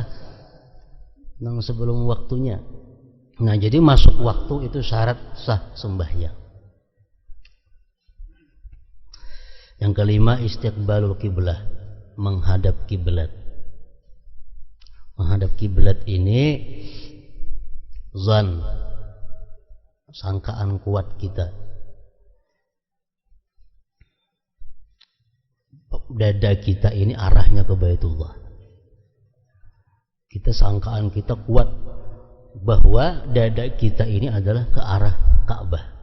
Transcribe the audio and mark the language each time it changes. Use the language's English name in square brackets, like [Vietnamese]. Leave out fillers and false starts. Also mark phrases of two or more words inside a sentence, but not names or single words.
[Banjar] Nang sebelum waktunya. [Indonesian] Nah, jadi masuk waktu itu syarat sah sembahyang. Yang kelima, [Arabic] istiqbalul kiblah, [Indonesian] menghadap kiblat. Menghadap kiblat ini zan, sangkaan kuat kita. Dada kita ini arahnya ke Baitullah. Kita sangkaan kita kuat bahwa dada kita ini adalah ke arah Ka'bah.